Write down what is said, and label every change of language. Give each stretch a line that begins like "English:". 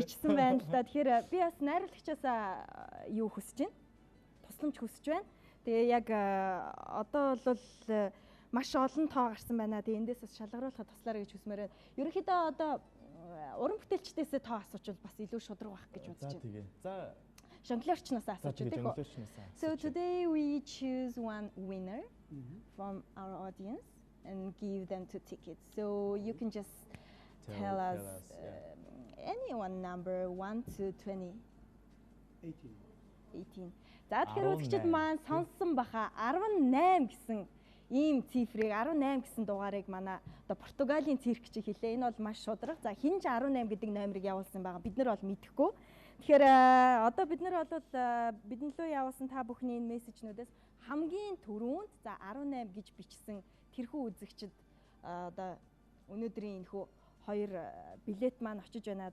Mongolian: Бичсэн байна л да. Тэгэхээр би бас найруулагчаасаа юу хүсэж байна? тусламж хүсэж байна. Тэгээ яг одоо бол маш олон тоо гарсан байна. Тэгээ эндээс бас шалгаруулахад туслаарай гэж хүсмээр байна. Ерөнхийдөө одоо уран бүтээлчдээсээ тоо асуучвал бас илүү шудраг байх гэж бодож байна. За тэгээ. За Жонглерчнаас асууж тэгээ байдаг. жонглерчнаас.
English: So today we choose one winner from our audience and give them 2 tickets. So you can just tell us any one number 1 to 20. 18.
Mongolian: За тэгэхээр үзэгчид маань сонссон баха 18 гэсэн ийм цифрыг 18 гэсэн дугаарыг манай одоо Португалийн циркч хэлээ. Энэ бол маш шудраг. За хин ч 18 гэдэг номерыг явуулсан байгаа. Бид нар бол мэдэхгүй. Тэгэхээр одоо бид нар бол бидэнд лөө явуулсан та бүхний энэ мессежнүүдээс хамгийн түрүүнд за 18 гэж бичсэн тэрхүү үзэгчид одоо өнөөдрийн энэхүү 2 билет маань очиж байна.